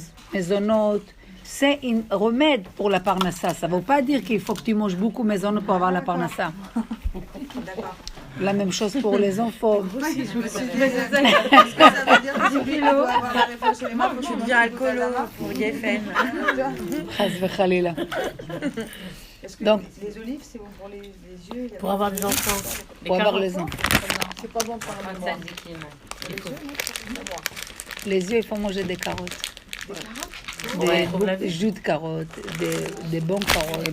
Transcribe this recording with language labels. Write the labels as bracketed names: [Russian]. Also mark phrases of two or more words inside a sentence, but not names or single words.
[French] Mezonot, c'est un remède pour la parnassa. Ça ne veut pas dire qu'il faut que tu manges beaucoup mezonot pour avoir la parnassa. D'accord. La même chose pour les enfants. Est-ce que ça veut dire que tu dois avoir la réflexion chez les mains? Tu deviens alcoolo pour Geffen. [Hebrew] חס וחלילה. [French] Est-ce que Donc, les olives, c'est bon pour les yeux? Il y a Pour avoir des enfants. Pour avoir les enfants. C'est pas bon pour la mémoire. Les yeux, il faut manger des carottes. Des jus de carottes, des bons carottes.